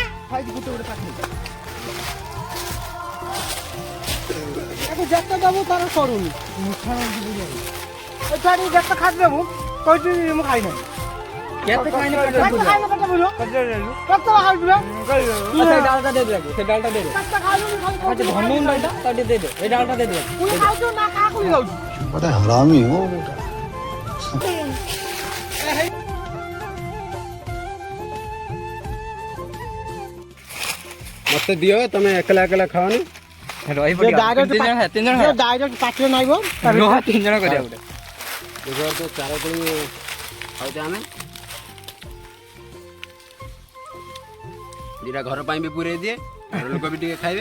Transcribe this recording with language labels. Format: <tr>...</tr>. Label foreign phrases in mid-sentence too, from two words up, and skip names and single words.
<or>ତାକୁ ଯେତେ ଦେବୁ ତାର ସରୁନି ଏଠି ଯେତେ ଖାଇ ଦେବୁ କହିଛି ମୁଁ ଖାଇନାହିଁ କେତେ ଖାଇନି କେତେ ଖାଇଲେ କେତେ ବୁଝ କେତେ ଖାଇଛୁ ସେ ଡାଲଟା ଦେ ଦେ ସେ ଡାଲଟା ଦେ ଦେ କେତେ ଖାଇଲୁ ଆଚ୍ଛା ଧନୁନ ଡାଲଟା ତାଟି ଦେ ଦେ ଏ ଡାଲଟା ଦେ ଦେ ପୁଣି ଖାଉଛୁ ନା କାହାକୁ ବି ଖାଉଛୁ</or> <hi>बड़ा हरामी हो बेटा</hi> <or>ମତେ ଦିଅ ତମେ ଏକଲା ଏକଲା ଖାଅନି। ରହି ପଡିବ ତିନି ଜଣ ଡାଇରେକ୍ଟ ପାଟିରେ ନାଇବ ତିନି ଜଣ କରିବା ଗୋଟେ ଦେଖିବ ତ 4 କୋଳି ଖାଉଛେ ଆମେ ଦିଟା ଘର ପାଇଁ ବି ପୁରେଇ ଦିଏ ଘର ଲୋକ ବି ଟିକେ ଖାଇବେ।</or>